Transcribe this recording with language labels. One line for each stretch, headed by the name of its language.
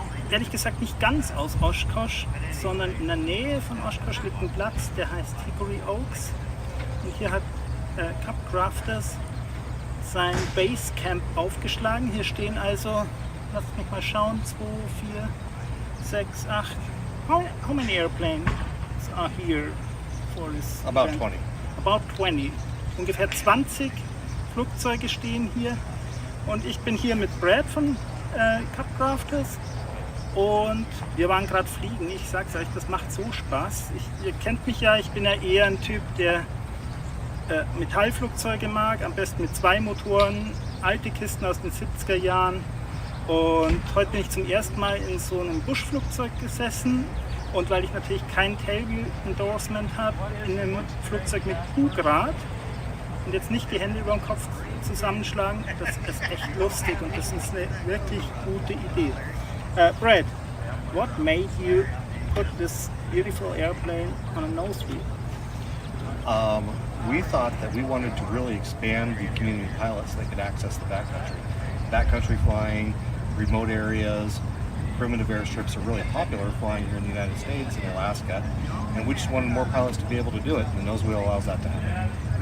German: Ehrlich gesagt nicht ganz aus Oshkosh, sondern in der Nähe von Oshkosh liegt ein Platz, der heißt Hickory Oaks. Und hier hat Cup Crafters sein Basecamp aufgeschlagen. Hier stehen also, lasst mich mal schauen, 2, 4, 6, 8.
English: How many airplanes are here for this About event? 20. About 20.
German: Ungefähr 20 Flugzeuge stehen hier. Und ich bin hier mit Brad von Cup Crafters. Und wir waren gerade fliegen. Ich sag's euch, das macht so Spaß. Ihr kennt mich ja, ich bin ja eher ein Typ, der Metallflugzeuge mag, am besten mit 2 Motoren, alte Kisten aus den 70er Jahren. Und heute bin ich zum ersten Mal in so einem Buschflugzeug gesessen. Und weil ich natürlich kein Tailwheel-Endorsement habe, in einem Flugzeug mit Bugrad und jetzt nicht die Hände über den Kopf zusammenschlagen, das ist echt lustig und das ist eine wirklich gute Idee.
English: Brad, what made you put this beautiful airplane on a nose wheel? We thought that we wanted to really expand the community pilots that could access the backcountry. Backcountry flying, remote areas, primitive airstrips are really popular flying here in the United States and Alaska, and we just wanted more pilots to be able to do it, and the nose wheel allows that to happen.